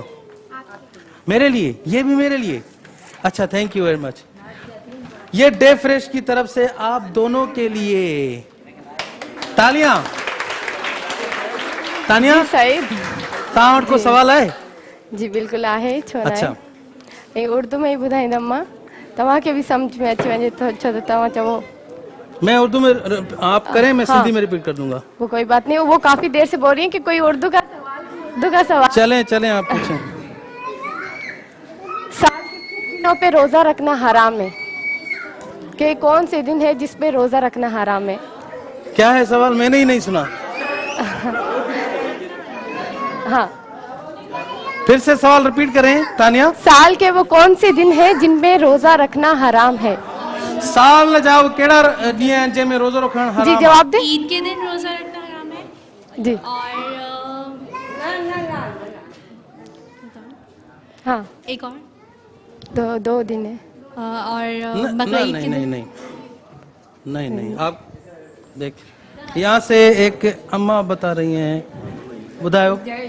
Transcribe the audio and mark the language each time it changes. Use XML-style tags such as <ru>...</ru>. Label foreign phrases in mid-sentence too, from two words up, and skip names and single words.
<ur>میرے لیے؟ یہ بھی میرے لیے؟ اچھا,</ur> <en>thank you very much.</en> <ur>یہ ڈے فریش کی طرف سے آپ دونوں کے لیے تالیاں. तानिया साहिब,</ur> <sd>तव्हां को सवाल है? जी बिल्कुल आहे, छो न आहे। अच्छा, ऐं उर्दू में ही ॿुधाईंदमि मां, तव्हांखे भी समझ में अची वञे तो अच्छा तो तव्हां चवो।</sd> <ur>میں اردو میں آپ کریں، میں سندھی میں ریپیٹ کر دوں گا. وہ کوئی بات نہیں، وہ کافی دیر سے بول رہی ہے کہ کوئی اردو کا سوال. چلیں آپ پوچھیں. سال کے کن دنوں پے روزہ رکھنا حرام ہے? کہ کون سے دن ہے جس پے روزہ رکھنا حرام ہے? کیا ہے سوال؟ میں نے ہی نہیں سنا. हाँ, پھر سے سوال ریپیٹ کریں تانیہ. سال کے وہ کون سے دن ہے جن میں روزہ رکھنا حرام ہے?</ur> <sd>साल न जाओ केड़ा ॾींहं आहिनि जंहिंमें रोज़ो रखणु हराम?</sd> <ur>जी جواب دے. عید کے دن روزہ رکھنا حرام ہے. जी। और हाँ, ایک اور دو دن ہے. اور بکرا عید کے دن. نہیں، آپ دیکھ، یہاں سے ایک اماں بتا رہی ہیں، بدھایو.</ur>